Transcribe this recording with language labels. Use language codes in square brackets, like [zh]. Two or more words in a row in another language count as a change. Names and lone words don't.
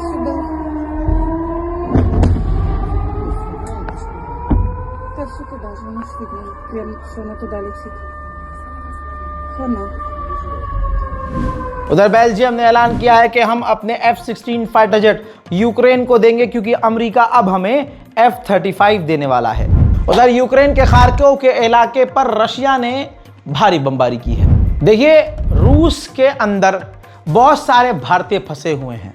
[ru] Сюда. действительно, прям все она туда летит. Хана. [hi] उधर बेल्जियम ने ऐलान किया है कि हम अपने F-16 फाइटर जेट यूक्रेन को देंगे क्योंकि अमेरिका अब हमें F-35 देने वाला है। उधर यूक्रेन के खार्किव के इलाके पर रशिया ने भारी बमबारी की है। देखिए, रूस के अंदर बहुत सारे भारतीय फंसे हुए हैं।